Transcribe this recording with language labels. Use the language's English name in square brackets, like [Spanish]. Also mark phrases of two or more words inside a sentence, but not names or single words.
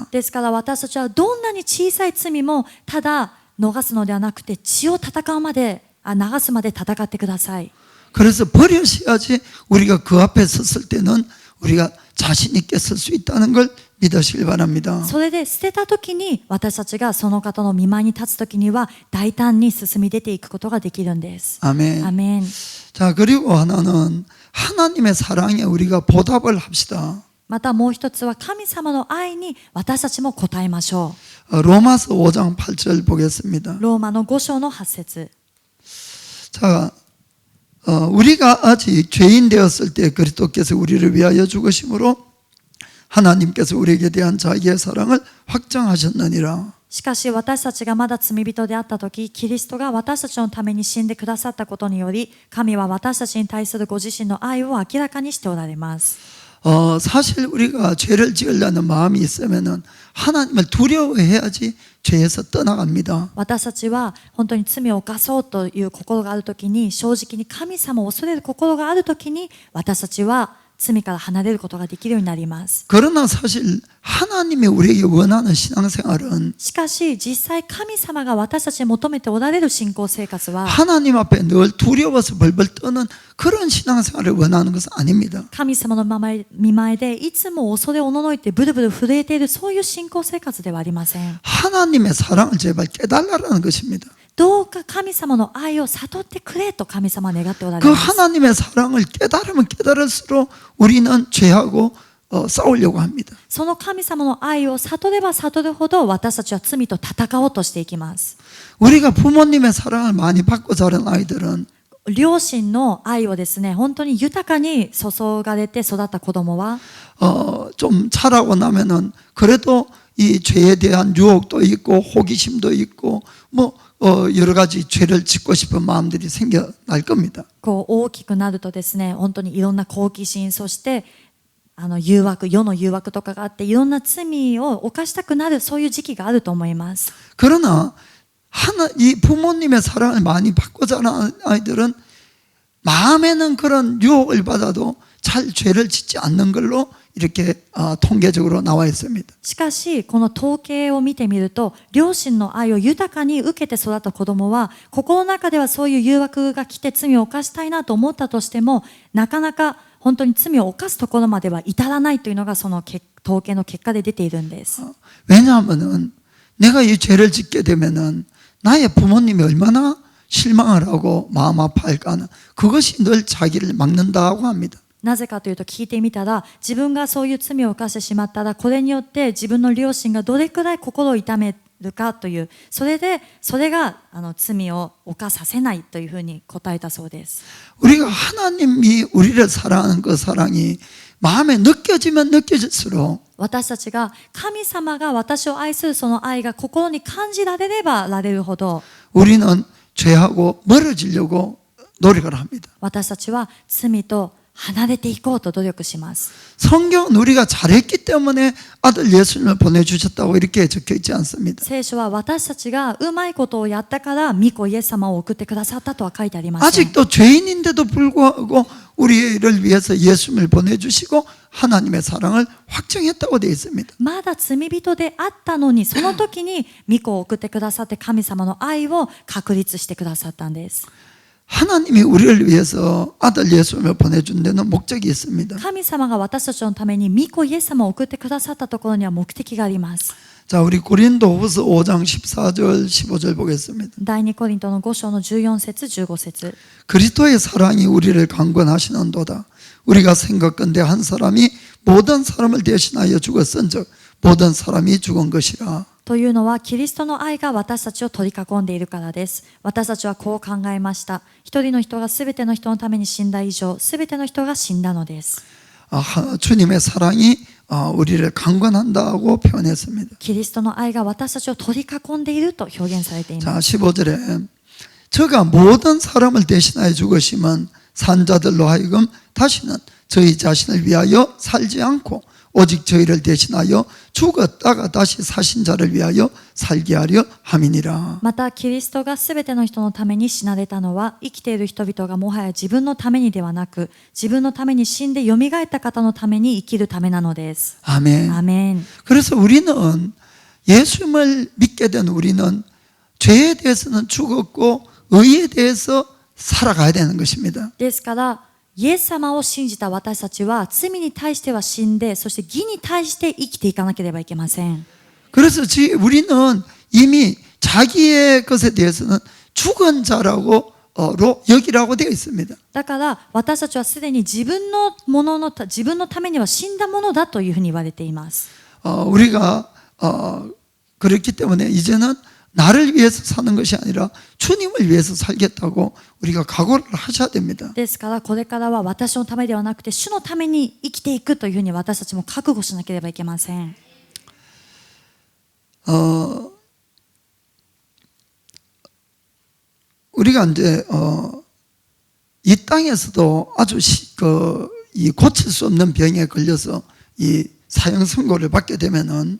[Japanese] ですから私たちはどんなに小さい罪もただ逃すのではなくて血を流すまで戦ってください。 [Korean] 그래서 버려셔야지 우리가 그 앞에 섰을 때는 우리가 자신 있게 설 수 있다는 걸 믿으시길 바랍니다. [Japanese] それで捨てた時に私たちがその方の御前に立つ時には大胆に進み出ていくことができるんです。 [Korean] 아멘. [Japanese] アメン。 [Korean] 자, 그리고 하나는 하나님의 사랑에 우리가 보답을 합시다. [Japanese] またもう一つは神様の愛に私たちも応えましょ [Korean] 로마서 5장 8절 보겠습니다. [Japanese] う。ローマの5章の8節。 [Korean] 자, 우리가 아직 죄인 되었을 때 그리스도께서 우리를 위하여 죽으심으로 하나님께서 우리에게 대한 자기의 사랑을 확정하셨느니라. [Japanese] しかし私たちがまだ罪人であった時、キリストが私たちのために死んでくださったことにより、神は私たちに対するご自身の愛を明らかにしておられます。 [Korean] 사실 우리가 죄를 지으려는 마음이 있으면은 하나님을 두려워해야지 죄에서 떠나갑니다. [Japanese] 私たちは本当に罪を犯そうという心があるときに、正直に神様を恐れる心があるときに、私たちは罪から離れることができるようになります。 [Korean] 그러나 사실 하나님이 우리에게 원하는 신앙생활은 [Japanese] しかし実際神様が私たちに求めておられる信仰生活は [Korean] 하나님 앞에 늘 두려워서 벌벌 떠는 그런 신앙생활을 원하는 것은 아닙니다. [Japanese] 神様の御前でいつも恐れおののいてブルブル震えているそういう信仰生活ではありません。 [Korean] 하나님의 사랑을 제발 깨달으라는 것입니다. [Japanese] どうか神様の愛を悟ってくれと神様は願っておられ [Korean] 그 [Japanese] ます。 [Korean] 하나님의 사랑을 깨달으면 깨달을수록 우리는 죄하고 싸우려고 합니다. [Japanese] その神様の愛を悟れば悟るほど私たちは罪と戦おうとしていきます。 [Korean] 우리가 부모님의 사랑을 많이 받고 자란 아이들은 [Japanese] 両親の愛をですね、本当に豊かに注がれて育った子供は [Korean] 좀 자라고 나면은 그래도 이 죄에 대한 유혹도 있고 호기심도 있고 뭐 여러 가지 죄를 짓고 싶은 마음들이 생겨날 겁니다. [Japanese] こう大きくなるとですね、本当にいろんな好奇心、そして誘惑、世の誘惑とかがあって、いろんな罪を犯したくなる、そういう時期があると思います。 [Korean] 그러나 이 부모님의 사랑을 많이 받고 자란 아이들은 마음에는 그런 유혹을 받아도 잘 죄를 짓지 않는 걸로 이렇게 통계적으로 나와 있습니다. [Japanese] しかし、この統計を見てみると、両親の愛を豊かに受けて育った子供は、心の中ではそういう誘惑が来て罪を犯したいなと思ったとしても、なかなか本当に罪を犯すところまでは至らないというのがその統計の結果で出ているんです。 [Korean] 왜냐하면은 내가 이 죄를 짓게 되면은 나의 부모님이 얼마나 실망을 하고 마음 아파할까 하는 그것이 늘 자기를 막는다고 합니다. [Japanese] なぜかというと、聞いてみたら、自分がそういう罪を犯してしまったら、これによって自分の両親がどれくらい心を痛めるかという、それが罪を犯させないというふうに答えたそうです。 [Korean] 우리가 하나님이 우리를 사랑하는 그 사랑이 마음에 느껴지면 느껴질수록 [Japanese] 私たちが神様が私を愛するその愛が心に感じられればられるほど、 [Korean] 우리는 죄하고 멀어지려고 노력을 합니다. [Japanese] 私たちは罪と離れていこうと努力します。 [Korean] 성경은 우리가 잘했기 때문에 아들 예수님을 보내주셨다고 이렇게 적혀 있지 않습니다. [Japanese] 聖書は私たちがうまいことをやったから御子イエス様を送ってくださったとは書いてありません。 [Korean] 아직도 죄인인데도 불구하고 우리를 위해서 예수님을 보내주시고 하나님의 사랑을 확정했다고 되어 있습니다. [Japanese] まだ罪人であったのに、その時に御子を送ってくださって神様の愛を確立してくださったんです。 [Korean] 하나님이 우리를 위해서 아들 예수님을 보내준 데는 목적이 있습니다. [Japanese] 神様が私たちのために御子イエス様を送ってくださったところには目的があります。 [Korean] 자, 우리 고린도후서 5장 14절 15절 보겠습니다. [Japanese] 第2コリントの5章の14節15節 [Korean] 그리스도의 사랑이 우리를 강권하시는도다. 우리가 생각건대 한 사람이 모든 사람을 대신하여 죽었은즉 모든 사람이 죽은 것이라. [Japanese] というのは、キリストの愛が私たちを取り囲んでいるからです。私たちはこう考えました。一人の人がすべての人のために死んだ以上、すべての人が死んだのです。 [Korean] 주님의 사랑이 우리를 강권한다고 표현했습니다. [Japanese] キリストの愛が私たちを取り囲んでいると表現されています。 [Korean] 자, 15절에 저가 모든 사람을 대신하여 죽으시면 산자들로 하여금 다시는 저희 자신을 위하여 살지 않고 오직 저희를 대신하여 죽었다가 다시 사신 자를 위하여 살게 하려 함이니라. [Japanese] またキリストがすべての人のために死なれたのは、生きている人々がもはや自分のためにではなく、自分のために死んでよみがえった方のために生きるためなのです。 [Korean] 아멘. [Japanese] アーメン。 [Korean] 그래서 우리는 예수님을 믿게 된 우리는 죄에 대해서는 죽었고 의에 대해서 살아가야 되는 것입니다. [Japanese] ですから、イエス様を信じた私たちは罪に対しては死んで、そして義に対して生きていかなければいけません。 [Korean] 그래서 우리는 이미 자기의 것에 대해서는 죽은 자라고 여기라고 되어 있습니다. [Japanese] だから私たちはすでに自分のためには死んだものだというふうに言われています。 [Korean] 우리가 그렇기 때문에 이제는 나를 위해서 사는 것이 아니라 주님을 위해서 살겠다고 우리가 각오를 하셔야 됩니다. [Japanese] ですからこれからは私のためではなくて主のために生きていくというふうに私たちも覚悟しなければいけません。 [Korean] 우리가 이제 이 땅에서도 아주 이 고칠 수 없는 병에 걸려서 이 사형 선고를 받게 되면은